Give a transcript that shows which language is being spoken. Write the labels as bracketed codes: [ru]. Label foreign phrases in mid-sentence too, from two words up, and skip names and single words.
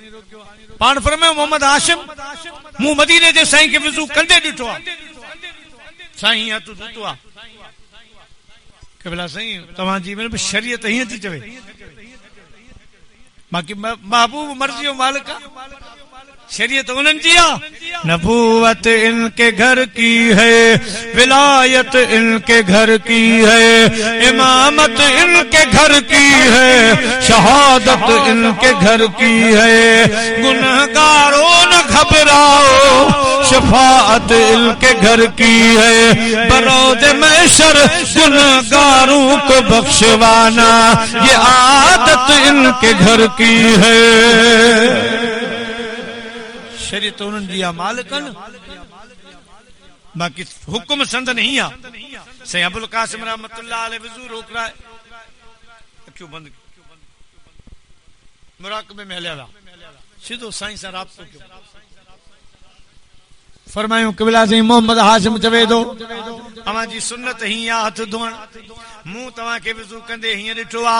[sd] पाण फरमायो मोहम्मद हाशिम मूं मदीने जे साईं खे वज़ू कंदे ॾिठो आहे, साईं हीअं हथ धोतो आहे। के भला साईं तव्हांजी शरीयत हीअं थी चवे, बाक़ी महबूब मर्ज़ी जो मालिक आहे, शरीयत उन्हनि जी आहे। [ur] نبوت ان کے گھر کی ہے، ولایت ان کے گھر کی ہے، امامت ان کے گھر کی ہے، شہادت ان کے گھر کی ہے. گنہگارو نہ گھبراؤ، شفاعت ان کے گھر کی ہے، بروز محشر گنہگاروں کو بخشوانا، یہ عادت ان کے گھر کی ہے. [sd] शरीयत उन्हनि जी आहे मालिकन, बाक़ी हुकुम संद नहीं आहे। [ur] سائیں ابوالقاسم [ar] رحمة الله عليه [ur] وضو روک رہا ہے, [sd] अखियूं बंदि मुराक़बे में हलिया विया, सिधो साईं सां राब्तो कयो। फरमायूं क़िबला साईं मोहम्मद हाशिम चवे थो तव्हांजी सुन्नत हीअं आहे हथ धोअण, मूं तव्हांखे वज़ू कंदे हीअं ॾिठो आहे।